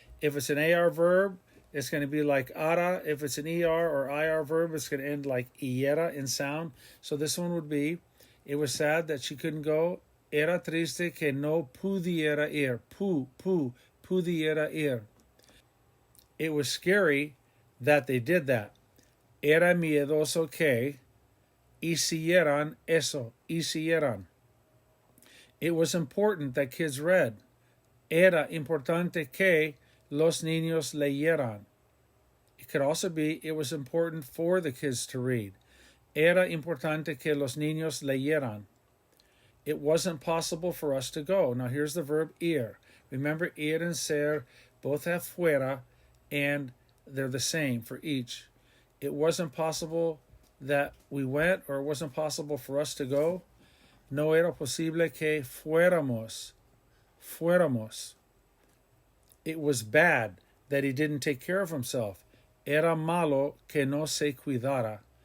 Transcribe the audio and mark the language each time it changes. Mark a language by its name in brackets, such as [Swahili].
[English] If it's an AR verb, it's going to be like ara. If it's an ER or IR verb, it's going to end like iera in sound. So this one would be, it was sad that she couldn't go. [Spanish] Era triste que no pudiera ir. Pudiera ir. [English] It was scary that they did that. [Spanish] Era miedoso que hicieran eso. Hicieran. [English] It was important that kids read. [Spanish] Era importante que los niños leyeran. [English] It could also be, it was important for the kids to read. [Spanish] Era importante que los niños leyeran. [English] It wasn't possible for us to go. Now here's the verb ir. Remember, ir and ser both have fuera, and they're the same for each. It wasn't possible that we went, or it wasn't possible for us to go. [Spanish] No era posible que fuéramos. [English] It was bad that he didn't take care of himself. [Spanish] Era malo que no se cuidara.